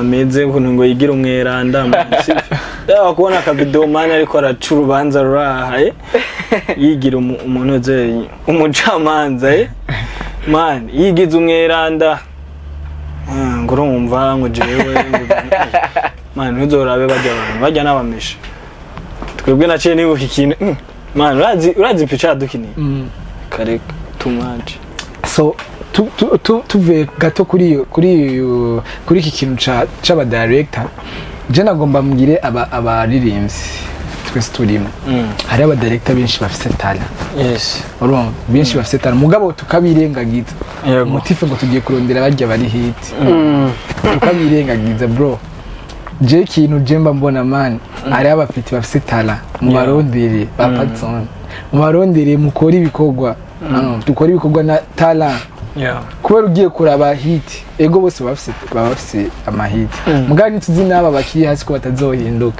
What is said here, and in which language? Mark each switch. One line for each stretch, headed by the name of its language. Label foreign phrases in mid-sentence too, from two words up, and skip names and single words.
Rundi: ameze ngo yigira umweranda man yawa kubona aka video man ariko araca urubanza rurahaye yigira umuntu uzeye umucamanza man yigize umweranda ngo urumva ngo jewe man nuzorabe bajya n'abamesha twebwe naciye nibuka ikintu man urazi picha dukiniye kare
English: too much
Rundi: so tuve gato kuri iki kintu c'aba director je nagomba mbwire abaririmbyi twese turimo hari aba director benshi bafite talent
English: yes
Rundi: urumva benshi bafite talent mugabo tukabirengagiza motive ngo tugiye kurondera barya bari hit tukabirengagiza bro je kintu jemba mbona man ari abafite bafite talent mu barondere ba Patson mu barondere mukora ibikorwa dukora ibikorwa na talent kubera ugiye kuraba hit ego bose bafite amahit mugani tuzi naba bakiri hasi ko batazohinduka